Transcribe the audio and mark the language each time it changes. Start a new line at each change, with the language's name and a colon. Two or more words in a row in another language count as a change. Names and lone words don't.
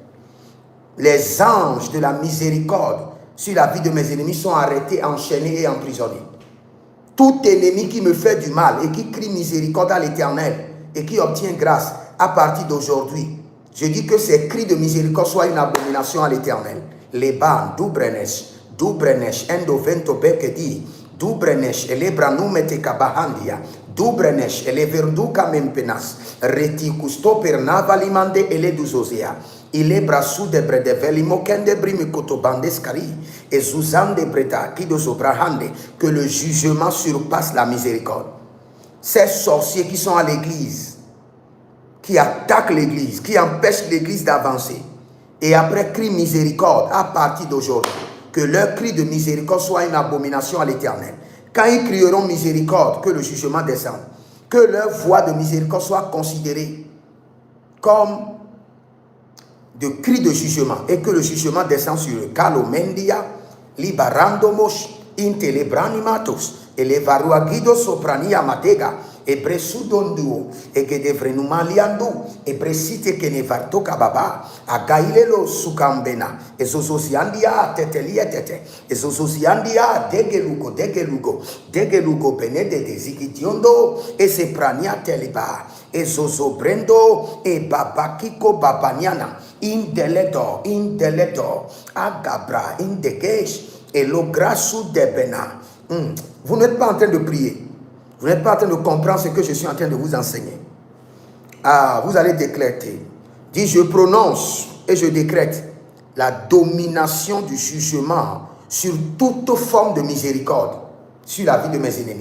French: Les anges de la miséricorde sur la vie de mes ennemis sont arrêtés, enchaînés et emprisonnés. Tout ennemi qui me fait du mal et qui crie miséricorde à l'Éternel et qui obtient grâce à partir d'aujourd'hui, je dis que ces cris de miséricorde soient une abomination à l'Éternel. Leban, Dubrenesh, Endovento Bekedi, Dubrenesh, Elebranumete Kabahandia, Dubrenesh, Eleverduka Mempenas, Retikusto Pernava Limande Eleduzozea, Ilebrasu de Bredeveli Mokende Brimikoto Bandeskari, et Zuzande Breta, Kidozobrahande, que le jugement surpasse la miséricorde. Ces sorciers qui sont à l'église, qui attaquent l'église, qui empêchent l'église d'avancer, et après crie miséricorde à partir d'aujourd'hui. Que leur cri de miséricorde soit une abomination à l'Éternel. Quand ils crieront miséricorde, que le jugement descende. Que leur voix de miséricorde soit considérée comme de cri de jugement et que le jugement descende sur eux. Calomendia, libarandomos, intelebranimatos, elevaruagido soprania matega, e presudonduo, e che devrenumaliando, e presite che ne vartoka baba, a gailelo sukambena, e sososiandia tetelia tete, e sososiandia degelugo, benede de zikitiondo, e se prania teliba, e sosobrendo, e babakiko babaniana, indeleto, agabra, indegesh, et le grasso de bena. Vous n'êtes pas en train de prier. Vous n'êtes pas en train de comprendre ce que je suis en train de vous enseigner. Ah, vous allez décréter. Dis, je prononce et je décrète la domination du jugement sur toute forme de miséricorde sur la vie de mes ennemis.